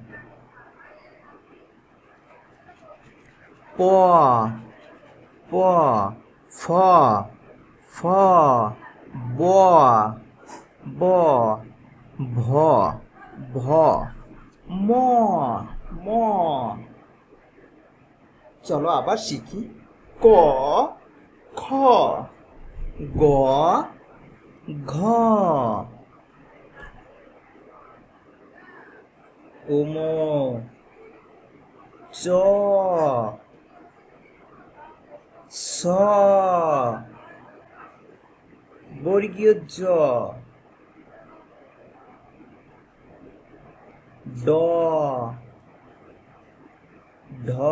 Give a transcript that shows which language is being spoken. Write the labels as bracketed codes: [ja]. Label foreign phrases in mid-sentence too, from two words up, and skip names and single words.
[bn] প, প, ফ, ফ, ব, ব, ভ, ভ। ম, ম। চলো আবার শিখি। ক, খ, গ, ঘ। উম, চ, ছ, বর্গীয় জ, ড, ঢ।